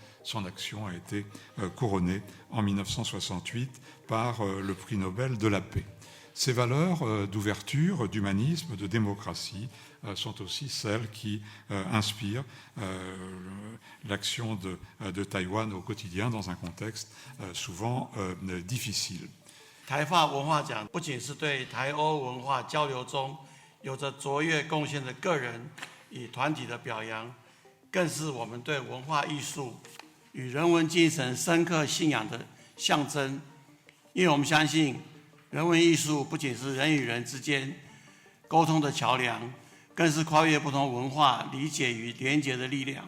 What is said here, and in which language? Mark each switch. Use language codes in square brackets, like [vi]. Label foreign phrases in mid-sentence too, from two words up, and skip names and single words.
[fr] Son action a été couronnée en 1968 par le prix Nobel de la paix. Ces valeurs d'ouverture, d'humanisme, de démocratie sont aussi celles qui inspirent l'action de Taïwan au quotidien dans un contexte souvent difficile. [zh] 台法文化奖不仅是对台欧文化交流中有着卓越贡献的个人与团体的表扬，更是我们对文化艺术与人文精神深刻信仰的象征。因为我们相信，人文艺术不仅是人与人之间沟通的桥梁，更是跨越不同文化理解与连结的力量。